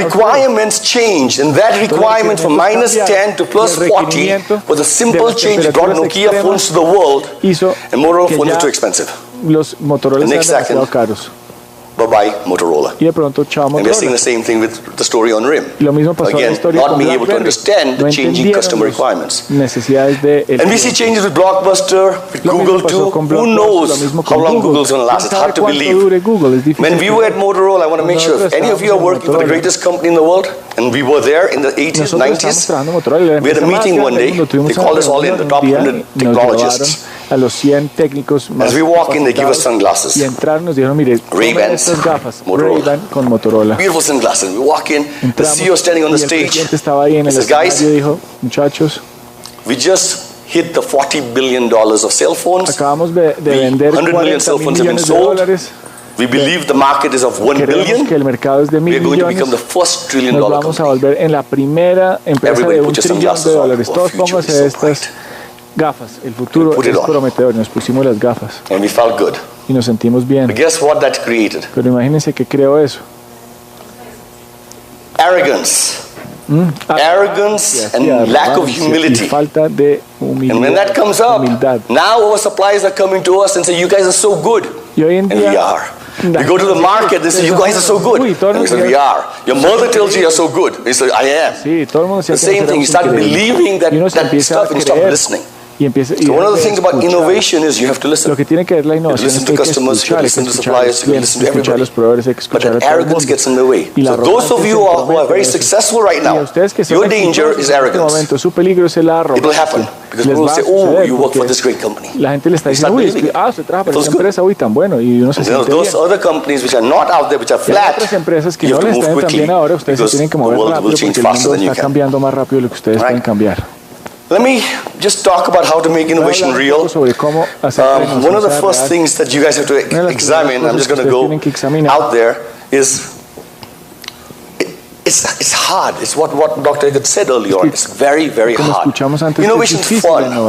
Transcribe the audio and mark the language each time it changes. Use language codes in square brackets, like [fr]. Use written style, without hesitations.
[en] So the requirements changed, and that requirement from -10 to +40 was a simple change that brought Nokia phones to the world, and Motorola phones are too expensive. [es] Los Motorola eran demasiado caros. [en] Bye-bye, Motorola. [es] Y de pronto, chao, Motorola. [en] And we're seeing the same thing with the story on RIM. [es] Lo mismo pasó [en] Again, not being able to understand the changing customer requirements. [es] Necesidades de [en] and we see changes with Blockbuster, with Google too. Who knows how long Google's going to last? It's hard to believe. When we were at Motorola, I want to make sure if any of you are working for the greatest company in the world, and we were there in the 80s, 90s, we had a meeting one day. They called us all in, the top 100 technologists. [es] A los 100 técnicos más. [en] As we walk in, they give us sunglasses. [es] Y entrar nos dijeron, mire, [en] Ray-Bans, [es] gafas, [en] Motorola. [es] Ray-Ban con Motorola. [en] Beautiful sunglasses. We walk in, the CEO standing on the stage. [es] Estaba ahí en el escenario, dijo, muchachos, [en] we just hit the $40 billion of cell phones. [es] Acabamos de vender [en] 100 million cell phones have been sold. We believe the market is of 1 billion. [es] Que el mercado es de 1.000 [en] We're going to [es] millones. [en] become the first $1 trillion [es] Nos vamos a volver en la primera empresa de $1 trillón. Todos pónganse estas gafas. El futuro es prometedor. Nos pusimos las gafas. [en] And we felt good. [es] Y nos sentimos bien. [en] But guess what that created? [es] Pero imagínense que creó eso. [en] Arrogance. Arrogance and lack of humility. [es] Falta de humildad. [en] And when that comes up, now our suppliers are coming to us and say, you guys are so good. [es] Y hoy en día, [en] and we are. We go to the market, they say, you guys are so good. And we say, we are. Your mother tells you you're so good. And you say, I am. [es] Sí, todo el mundo [en] the same thing, you start believing that stuff and you stop listening. So one of the things about innovation is you have to listen. [es] Lo que tiene que ver la innovación [en] listen to customers, you listen to suppliers, you listen to everybody. But that arrogance gets in the way. So those of you who are very successful right now, your danger is arrogance. It will happen. Because people will say, oh, you work for this great company. [es] La gente le está diciendo, uy, usted trabaja para esa empresa, uy, tan bueno, y uno se siente bien. [en] Those other companies which are not out there, which are flat, [es] otras empresas que no les están tan bien ahora, ustedes se tienen que mover rápido porque el mundo está cambiando más rápido de lo que ustedes pueden cambiar. [en] Let me just talk about how to make innovation real. One of the first things that you guys have to examine, I'm just going to go out there, is it's hard. It's what Dr. Eggert said earlier on. It's very, very hard. Innovation is fun.